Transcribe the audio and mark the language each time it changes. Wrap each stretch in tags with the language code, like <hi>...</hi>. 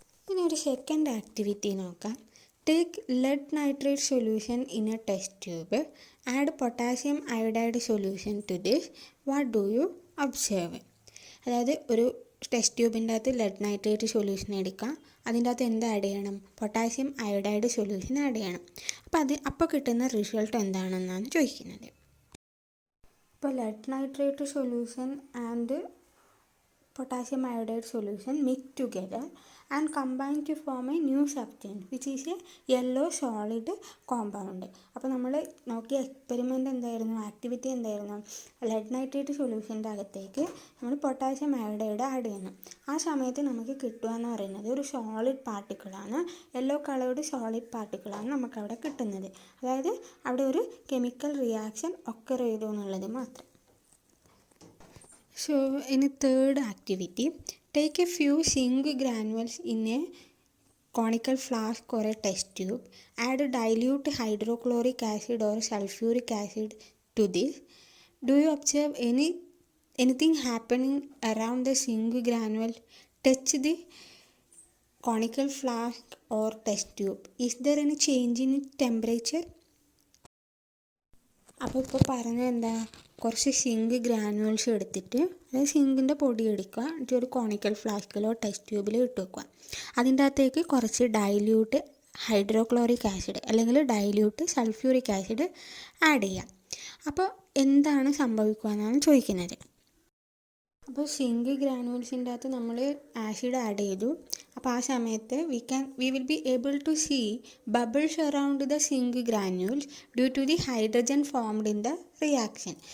<ml>ഇനി ഒരു second activity നോക്കാം.</ml> <en>Take lead nitrate solution in a test tube, add potassium iodide solution to this, what do you observe?</en> <ml>അതായത് ഒരു test ട്യൂബിൻ്റെ അകത്ത് lead nitrate solution എടുക്കാം, അതിൻ്റെ അകത്ത് എന്ത് ആഡ് ചെയ്യണം? പൊട്ടാസ്യം അയോഡൈഡ് സൊല്യൂഷൻ ആഡ് ചെയ്യണം. അപ്പോൾ കിട്ടുന്ന റിസൾട്ട് എന്താണെന്നാണ് ചോദിക്കുന്നത്.</ml> <en>ഇപ്പോൾ lead nitrate solution and potassium iodide solution mix together and combine to form a new substance which is a yellow solid compound.</en> <ml>അപ്പോൾ നമ്മൾ നോക്കിയ എക്സ്പെരിമെൻ്റ് എന്തായിരുന്നു? ആക്ടിവിറ്റി എന്തായിരുന്നു? ലെഡ് നൈട്രേറ്റ് സൊല്യൂഷൻ്റെ അകത്തേക്ക് നമ്മൾ പൊട്ടാസ്യം അയോഡൈഡ് ആഡ് ചെയ്യണം. ആ സമയത്ത് നമുക്ക് കിട്ടുക എന്ന് പറയുന്നത് ഒരു സോളിഡ് പാർട്ടിക്കിളാണ്, യെല്ലോ കളേർഡ് സോളിഡ് പാർട്ടിക്കിളാണ് നമുക്കവിടെ കിട്ടുന്നത്. അതായത് അവിടെ ഒരു കെമിക്കൽ റിയാക്ഷൻ ഒക്കർ ചെയ്തു എന്നുള്ളത് മാത്രം.</ml> <en>So in a third activity, take a few zinc granules in a conical flask or a test tube, add dilute hydrochloric acid or sulfuric acid to this. Do you observe anything happening around the zinc granule? Touch the conical flask or test tube. Is there any change in temperature?</en> <ml>അപ്പോൾ ഇപ്പോൾ പറഞ്ഞത് എന്താ? കുറച്ച് zinc granules എടുത്തിട്ട്, അതായത് സിങ്കിൻ്റെ പൊടി എടുക്കുക, എന്നിട്ട് ഒരു കോണിക്കൽ ഫ്ലാസ്കിലോ ടെസ്റ്റ് ട്യൂബിലോ ഇട്ട് വെക്കുക. അതിൻ്റെ അകത്തേക്ക് കുറച്ച് ഡൈല്യൂട്ട് ഹൈഡ്രോക്ലോറിക് ആസിഡ് അല്ലെങ്കിൽ ഡൈല്യൂട്ട് സൾഫ്യൂറിക് ആസിഡ് ആഡ് ചെയ്യാം. അപ്പോൾ എന്താണ് സംഭവിക്കുക എന്നാണ് ചോദിക്കുന്നത്. അപ്പോൾ സിങ്ക് ഗ്രാനുവൽസിൻ്റെ അകത്ത് നമ്മൾ ആസിഡ് ആഡ് ചെയ്തു. അപ്പോൾ ആ സമയത്ത്</ml> <en>we will be able to see bubbles around the zinc granules due to the hydrogen formed in the reaction.</en>